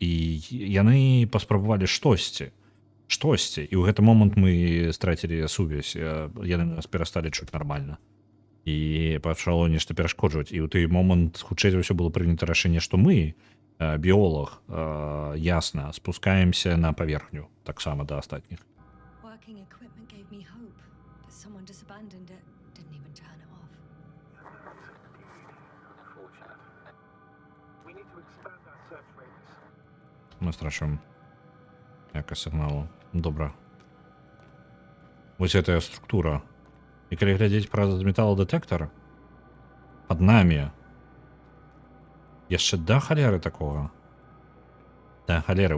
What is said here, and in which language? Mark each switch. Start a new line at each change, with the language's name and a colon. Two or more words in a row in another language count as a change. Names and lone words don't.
Belarusian: І яны паспрабавалі штосьці. І ў гэты момант мы страцілі сувязь. Яны нас перасталі чуць нармальна. І пачало нешта перашкоджваць. І ў той момант хутчэй за ўсё было прынята рашэнне, што мы, біолог, ясна, спускаемся на паверхню, таксама да астатніх.
English: Working equipment gave me hope, but someone just abandoned it, didn't even turn it off. Unfortunate. We need to expand our search radius.
Belarusian: Мы страшым якасць сігналу. Добра. Вось гэтая структура. І калі глядзець праз металодэтэктар, пад намі яшчэ да халеры такога. Да халеры.